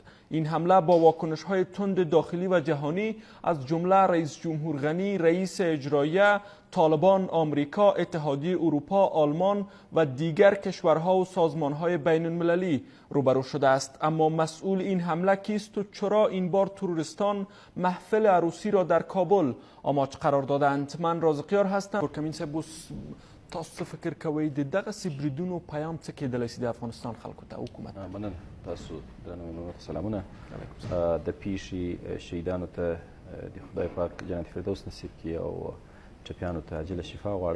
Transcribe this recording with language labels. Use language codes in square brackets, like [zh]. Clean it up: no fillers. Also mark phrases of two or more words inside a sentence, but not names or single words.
[fa] این حمله با واکنش‌های تند داخلی و جهانی از جمله رئیس جمهور غنی، رئیس اجراییه، طالبان، آمریکا، اتحادیه اروپا، آلمان و دیگر کشورها و سازمان‌های بین المللی روبرو شده است. اما مسئول این حمله کیست و چرا این بار تروریستان محفل عروسی را در کابل آماج قرار دادند؟ من رازقیار هستم. [ps] ترکمین صاحب، تاسو فکر کوئ د دغسې بریدونو پیام څه کېدلی سي د افغانستان خلکو ته حکومت؟ مننه تاسو درنو سلامونه. د پیښې شهیدانو ته د خدای پاک جنت فردوس نصیب کړي او ټپیانو ته عاجله شفا غواړم.